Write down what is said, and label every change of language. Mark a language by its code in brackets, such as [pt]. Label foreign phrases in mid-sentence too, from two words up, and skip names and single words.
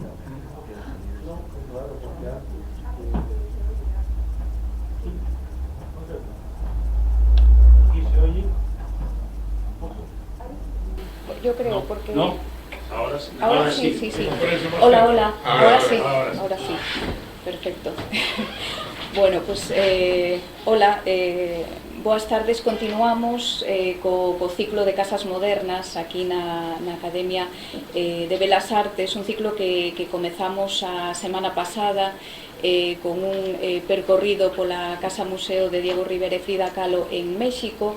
[es] ¿Y se oye? Yo creo, porque... No, ahora sí. Ahora sí, sí, sí. Hola, hola. Ahora sí. Ahora sí. Perfecto. Bueno, pues, hola, [gl] boas tardes. Continuamos co ciclo de Casas Modernas aquí na Academia de Belas Artes, un ciclo que comezamos a semana pasada con un percorrido pola Casa Museo de Diego Rivera e Frida Kahlo en México.